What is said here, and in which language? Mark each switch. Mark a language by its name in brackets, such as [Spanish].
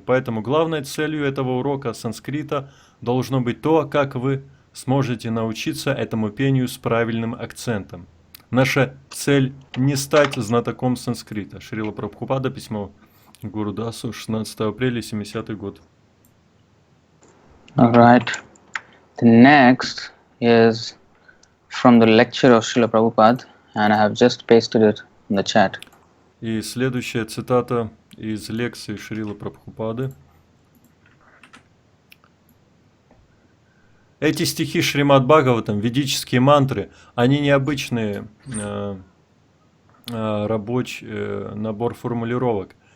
[Russian] Поэтому главной целью этого урока санскрита должно быть то, как вы сможете научиться этому пению с правильным акцентом. Наша цель не стать знатоком санскрита. Шрила Прабхупада, письмо Гуру Дасу, 16 апреля, 70 год. [English] All right. The next is from the lecture of Srila Prabhupada, and I have just pasted it in the chat. [Russian] И следующая цитата из лекции Шрилы Прабхупады. Эти стихи Шримад Бхагаватам, ведические мантры, они необычные рабочий набор формулировок.